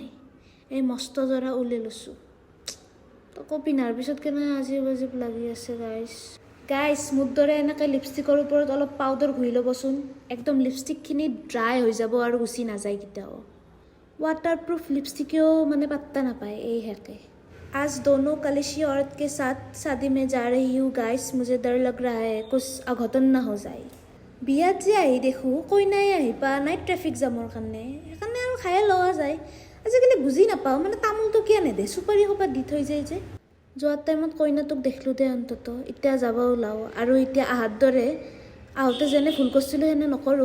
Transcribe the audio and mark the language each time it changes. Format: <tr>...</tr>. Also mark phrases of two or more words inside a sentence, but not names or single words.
<as>এই মস্ত জৰা ওলাই লৈছোঁ, আকৌ পিন্ধাৰ পিছত কেনে আজিব আজিব লাগি আছে গাইছ। মোৰ দৰে এনেকৈ লিপষ্টিকৰ ওপৰত অলপ পাউডাৰ ঘঁহি ল'বচোন। একদম লিপষ্টিকখিনি ড্ৰাই হৈ যাব আৰু গুচি নাযায় কেতিয়াও। ৱাটাৰপ্ৰুফ লিপষ্টিকেও মানে পাত্তা নাপায় এই হেকে।</as> <hi>आज दोनों कलिशी औरत के साथ शादी में जा रही हूँ गाइस, मुझे डर लग रहा है कुछ अघटन ना हो যায়।</hi> <as>বিয়াত যে আহি দেখোঁ কইনাই আহি পা নাই ট্ৰেফিক জামৰ কাৰণে, সেইকাৰণে আৰু খায়ে লোৱা যায়। আজিকালি বুজি নাপাওঁ মানে তামোলটো কিয় নেদে, চুপাৰী সোপা দি থৈ যায় যে। যোৱাৰ টাইমত কইনাটোক দেখিলোঁ দে অন্তত, এতিয়া যাব ওলাওঁ। আৰু এতিয়া আহাৰ দৰে আহোঁতে যেনে ভুল কৰিছিলোঁ সেনে নকৰোঁ।</as>